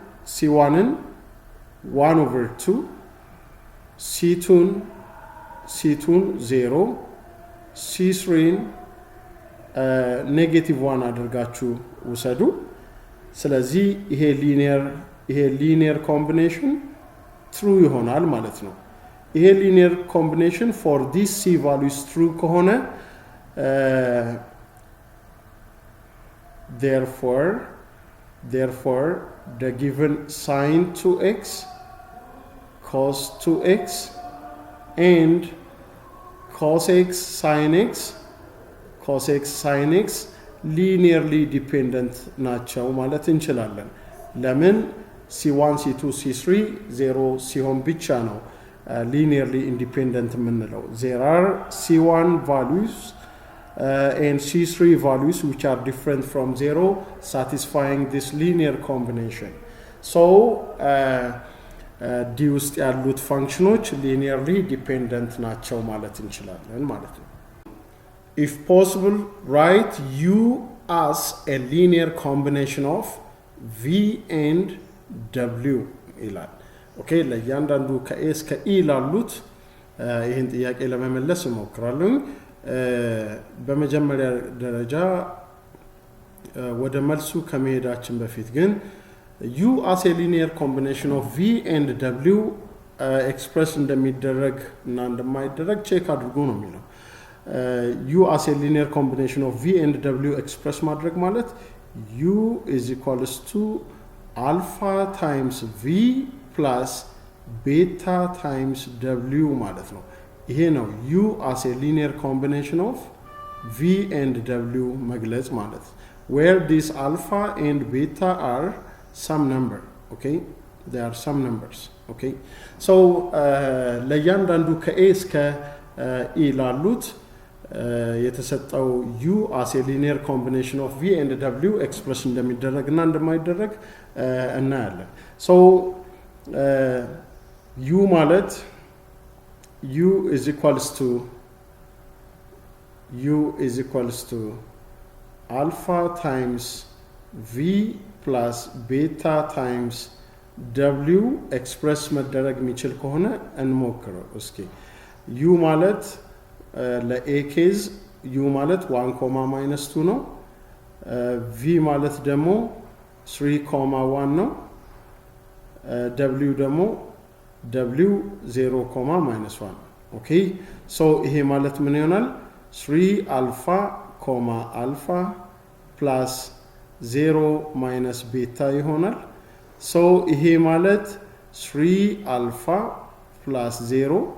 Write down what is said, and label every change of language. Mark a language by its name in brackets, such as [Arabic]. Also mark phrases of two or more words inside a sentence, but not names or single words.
[Amharic] 1 over 2 c2ን 0 c3ን negative 1 አድርጋችሁ ውሰዱ ስለዚህ ይሄ [English] linear combination true [Amharic] ይሆናል ማለት ነው ይሄ [English] linear combination for this c values true [Amharic] ከሆነ therefore [English] the given sin 2x cos 2x and cos x sin x linearly dependent [Amharic] ናቸው ማለት እንችላለን ለምን c1 c2 c3 0 ሲሆን ብቻ ነው [English] linearly independent የምንለው there are c1 values and c3 values which are different from 0 satisfying this linear combination so [Amharic] d ውስጥ ያሉት ፋንክሽኖች [English] linearly dependent [Amharic] ናቸው ማለት እንችላለን ማለት ነው [English] if possible write u as a linear combination of v and w [Amharic] ይላል ኦኬ ለእያንዳንዱ ከa እስከ e ላሉት ይሄን ጥያቄ ለመመለስ እሞክራለሁ በመጀመሪያ ደረጃ ወደ መልሱ ከመሄዳችን በፊት ግን [English] u as a linear combination of v and w express [Amharic] እንደሚደረግ እና እንደማይደረግ ቼክ አድርጉ ነው የሚለው u [English] as a linear combination of v and w express [Amharic] ማድረግ ማለት [English] u is equals to alpha times v plus beta times w [Amharic] ማለት ነው ይሄ ነው [English] u as a linear combination of v and w [Amharic] መግለጽ ማለት [English] where this alpha and beta are some number okay they are some numbers okay so [Amharic] ለእያንዳንዱ ከa እስከ e ላሉት የተሰጠው [English] u as a linear combination of v and w express [Amharic] እንደሚደረግና እንደማይደረግ እናያለን [English] so [Amharic] u ማለት [English] u is equals to alpha times v plus beta times w express [Amharic] መደረግ የሚችል ከሆነ እንሞክረው እስኪ u ማለት ለa ኬዝ u ማለት 1, -2 ነው v ማለት ደግሞ 3, 1 ነው w ደግሞ w 0, -1 [English] okay so [Amharic] ይሄ ማለት ምን ይሆናል 3 alpha, [English] alpha plus 0 minus beta [Amharic] ይሆናል so ይሄ ማለት 3 [English] alpha plus 0